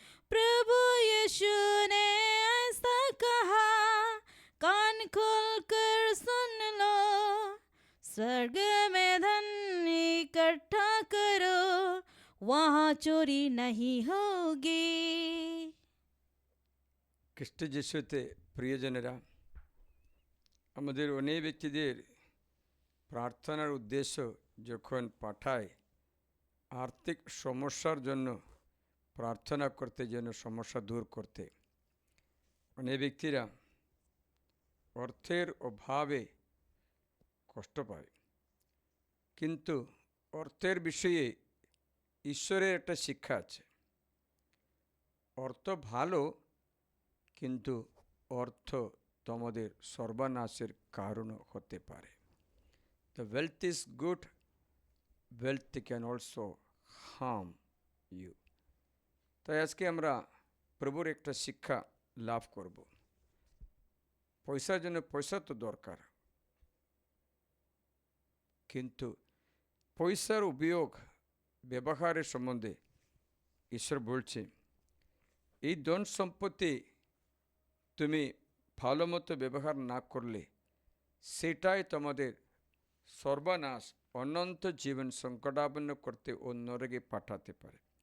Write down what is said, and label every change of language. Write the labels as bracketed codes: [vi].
[hi] प्रभु यीशु ने ऐसा कहा, कान खोल कर सुन लो। स्वर्ग में धन इकट्ठा करो, वहाँ चोरी नहीं होगी। [bn] খ্রিস্ট যিশুতে প্রিয়জনেরা, আমাদের অনেক ব্যক্তিদের প্রার্থনার উদ্দেশ্য যখন পাঠায় আর্থিক সমস্যার জন্য প্রার্থনা করতে, যেন সমস্যা দূর করতে। অনেক ব্যক্তিরা অর্থের অভাবে কষ্ট পায়, কিন্তু অর্থের বিষয়ে ঈশ্বরের একটা শিক্ষা আছে। অর্থ ভালো, কিন্তু অর্থ তোমাদের সর্বনাশের কারণও হতে পারে। [en] The wealth is good, wealth can also harm you. [bn] তাই আজকে আমরা প্রভুর একটা শিক্ষা লাভ করব। পয়সার জন্য পয়সা তো দরকার, কিন্তু পয়সার উপয়োগ ব্যবহারের সম্বন্ধে ঈশ্বর বলছে, এই ধন সম্পত্তি তুমি ভালো মতো ব্যবহার না করলে সেটাই তোমাদের সর্বনাশ, অনন্ত জীবন সংকটাপন্ন করতে ও নরকে পাঠাতে পারে।